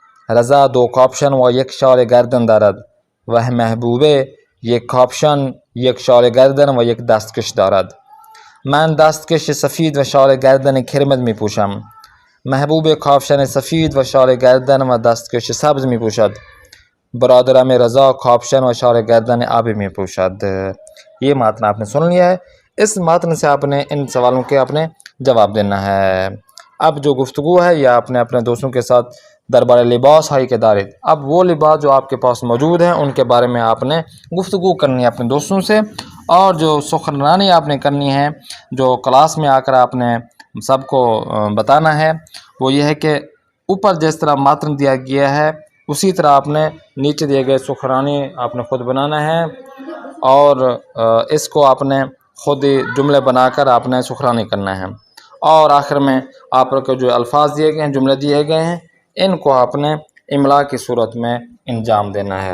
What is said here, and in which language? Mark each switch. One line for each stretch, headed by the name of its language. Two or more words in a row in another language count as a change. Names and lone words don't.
Persian: رضا دو کاپشن و یک شال گردن دارد و محبوبه یک کاپشن، یک شال گردن و یک دستکش دارد. من دستکش سفید و شال گردن کرمد می پوشم. محبوب کاپشن سفید و شال گردن و دستکش سبز می پوشد. برادرم رضا کاپشن و شال گردن آبی میں پوشد.
Urdu: یہ متن آپ نے سن لیا ہے. اس متن سے آپ نے ان سوالوں کے آپ نے جواب دینا ہے. اب جو گفتگو ہے یا آپ نے اپنے دوستوں کے ساتھ
Persian: دربار لباس ہائی کے دارے،
Urdu: اب وہ لباس جو آپ کے پاس موجود ہیں ان کے بارے میں آپ نے گفتگو کرنی ہے اپنے دوستوں سے، اور جو سخنرانی آپ نے کرنی ہے، جو کلاس میں آ کر آپ نے سب کو بتانا ہے، وہ یہ ہے کہ اوپر جس طرح متن دیا گیا ہے اسی طرح آپ نے نیچے دیے گئے سخنرانی آپ نے خود بنانا ہے، اور اس کو آپ نے خود ہی جملے بنا کر آپ نے سخنرانی کرنا ہے، اور آخر میں آپ کو جو الفاظ دیے گئے ہیں، جملے دیے گئے ہیں، ان کو آپ نے املا کی صورت میں انجام دینا ہے.